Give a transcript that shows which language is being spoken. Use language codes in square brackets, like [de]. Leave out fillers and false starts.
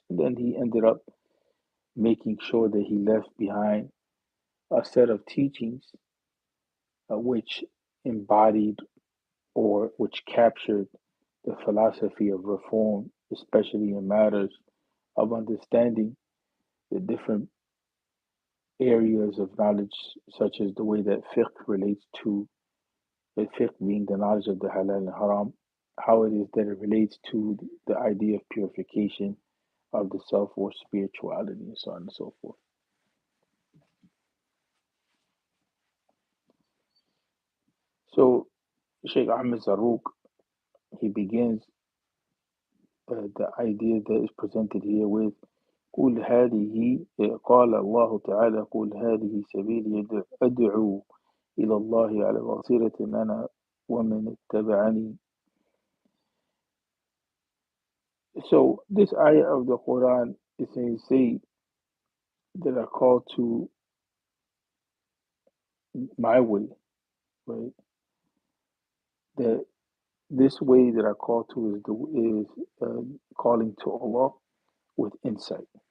[en] And then he ended up making sure that he left behind a set of teachings which embodied or which captured the philosophy of reform, especially in matters of understanding the different areas of knowledge, such as the way that fiqh relates to the fiqh being the knowledge of the halal and haram, how it is that it relates to the idea of purification of the self or spirituality and so on and so forth. So Sheikh Ahmed Zarouk, he begins the idea that is presented here with [ar] قل هذه قال الله تعالى قل هذه سبيلي أدعو إلى الله على بصيرة أنا ومن اتبعني. [en] So this ayah of the Quran is saying, say that are called to my way, right? That this way that are called to is calling to Allah with insight.